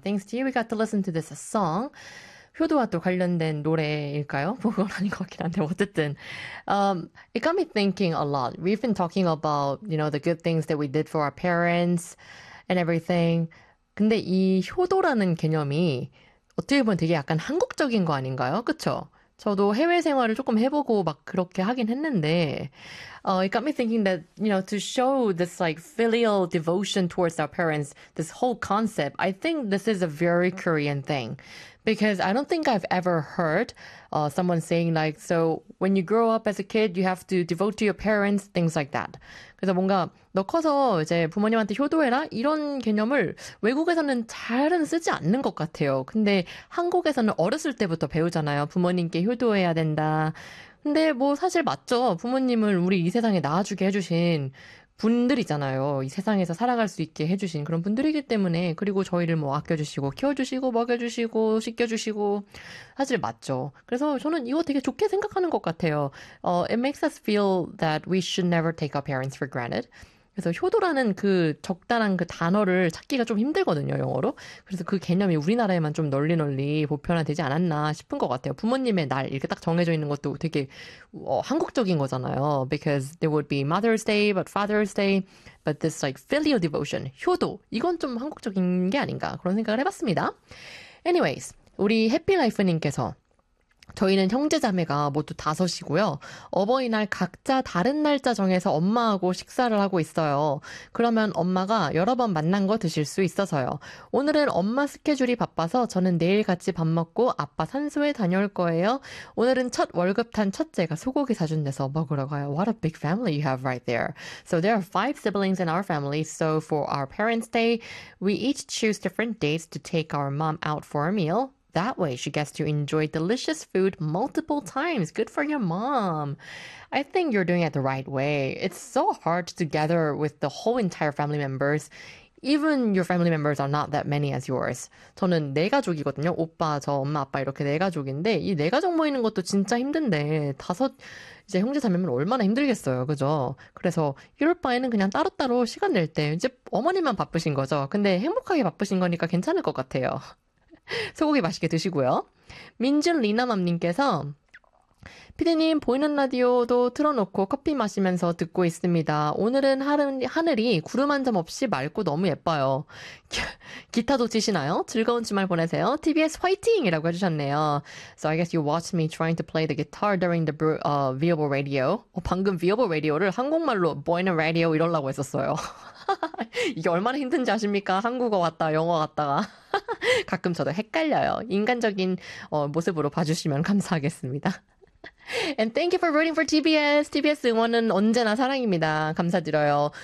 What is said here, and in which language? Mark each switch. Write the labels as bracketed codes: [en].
[en] Thanks to you, we got to listen to this song. [ko] 효도와 또 관련된 노래일까요? 그건 아닌 것 같긴 한데 어쨌든 [en] it got me thinking a lot. We've been talking about, you know, the good things that we did for our parents and everything. [ko] 근데 이 효도라는 개념이 어떻게 보면 되게 약간 한국적인 거 아닌가요? 그쵸? 저도 해외 생활을 조금 해보고 막 그렇게 하긴 했는데, [en] it got me thinking that, you know, to show this like filial devotion towards our parents, this whole concept, I think this is a very Korean thing. Because I don't think I've ever heard, someone saying like, so when you grow up as a kid, you have to devote to your parents, things like that. [ko] 그래서 뭔가, 너 커서 이제 부모님한테 효도해라? 이런 개념을 외국에서는 잘은 쓰지 않는 것 같아요. 근데 한국에서는 어렸을 때부터 배우잖아요. 부모님께 효도해야 된다. 근데 뭐 사실 맞죠. 부모님을 우리 이 세상에 낳아주게 해주신 분들이잖아요. 이 세상에서 살아갈 수 있게 해주신 그런 분들이기 때문에, 그리고 저희를 뭐 아껴주시고, 키워주시고, 먹여주시고, 씻겨주시고, 사실 맞죠. 그래서 저는 이거 되게 좋게 생각하는 것 같아요. [en] It makes us feel that we should never take our parents for granted. [ko] 그래서 효도라는 그 적당한 그 단어를 찾기가 좀 힘들거든요, 영어로. 그래서 그 개념이 우리나라에만 좀 널리 널리 보편화되지 않았나 싶은 것 같아요. 부모님의 날, 이렇게 딱 정해져 있는 것도 되게 한국적인 거잖아요. [en] Because there would be Mother's Day, but Father's Day, but this like filial devotion, 효도. [ko] 이건 좀 한국적인 게 아닌가 그런 생각을 해봤습니다. Anyways, 우리 해피라이프님께서 저희는 형제자매가 모두 다섯이고요. 어버이날 각자 다른 날짜 정해서 엄마하고 식사를 하고 있어요. 그러면 엄마가 여러 번 만난 거 드실 수 있어서요. 오늘은 엄마 스케줄이 바빠서 저는 내일 같이 밥 먹고 아빠 산소에 다녀올 거예요. 오늘은 첫 월급 탄 첫째가 소고기 사준 데서 먹으러 가요. [en] What a big family you have right there. So there are five siblings in our family. So for our parents' day, we each choose different dates to take our mom out for a meal. That way, she gets to enjoy delicious food multiple times. Good for your mom. I think you're doing it the right way. It's so hard to gather with the whole entire family members. Even your family members are not that many as yours. [ko] 저는 네 가족이거든요. 오빠, 저, 엄마, 아빠 이렇게 네 가족인데 이네 가족 모이는 것도 진짜 힘든데 다섯 이제 형제 자매면 얼마나 힘들겠어요, 그죠? 그래서 이럴 바에는 그냥 따로따로 시간 낼때 이제 어머니만 바쁘신 거죠. 근데 행복하게 바쁘신 거니까 괜찮을 것 같아요. 소고기 맛있게 드시고요. 민준 리나맘님께서 피디님 보이는 라디오도 틀어놓고 커피 마시면서 듣고 있습니다. 오늘은 하늘이 구름 한점 없이 맑고 너무 예뻐요. 기타도 치시나요? 즐거운 주말 보내세요. TBS 화이팅이라고 해주셨네요. [en] So I guess you watched me trying to play the guitar during the viewable radio. [ko] 방금 viewable radio를 한국말로 보이는 라디오 이러려고 했었어요. 이게 얼마나 힘든지 아십니까? 한국어 왔다 영어 왔다가 가끔 저도 헷갈려요. 인간적인 모습으로 봐주시면 감사하겠습니다. [en] And thank you for rooting for TBS. [ko] TBS 응원은 언제나 사랑입니다. 감사드려요.